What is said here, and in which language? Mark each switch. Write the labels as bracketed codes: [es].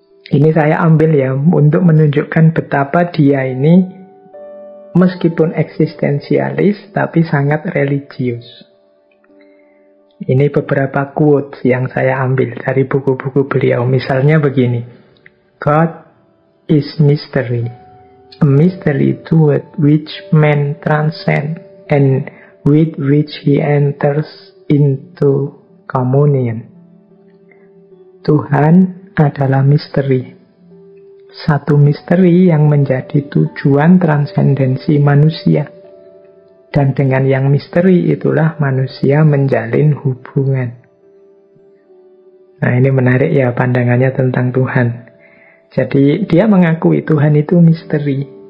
[id] Ini saya ambil ya untuk menunjukkan betapa dia ini meskipun eksistensialis tapi sangat religius. Ini beberapa quotes yang saya ambil dari buku-buku beliau. Misalnya begini. [en] God is mystery, a mystery to which man transcends and with which he enters into communion. [id] Tuhan adalah misteri, satu misteri yang menjadi tujuan transendensi manusia. Dan dengan yang misteri itulah manusia menjalin hubungan. Nah, ini menarik ya pandangannya tentang Tuhan. Jadi dia mengakui Tuhan itu misteri.